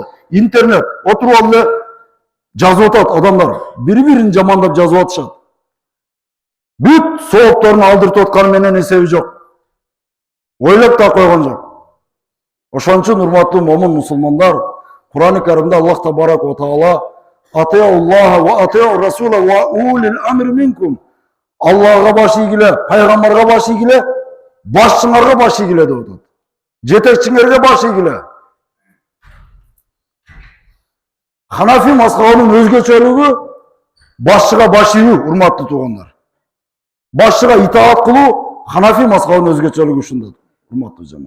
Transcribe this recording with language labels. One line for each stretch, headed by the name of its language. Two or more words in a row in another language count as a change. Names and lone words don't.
Kyrgyz: Интернет, отуруп алып эле жазып атат адамдар, бири-бирин жамандап жазып атышат. Бүт сооптарын алдыртып атканы менен эсеби жок. Ойлоп да койгон жок. Ошон үчүн урматтуу момун мусулмандар, Кур'ан-ы Каримде
Arabic: الله تبارك وتعالى أطيعوا الله وأطيعوا الرسول وأولي الأمر منكم.
Kyrgyz: Аллахга баш ийгиле, пайгамбарга баш ийгиле, башчыңарга баш ийгиле деп атат. Жетекчиңерге баш ийгиле. Ханафи мазхабынын өзгөчөлүгү башчыга баш ийүү, урматтуу туугандар. Башчыга итаат кылуу Ханафи мазхабынын өзгөчөлүгү ушунда, урматтуу жамаат.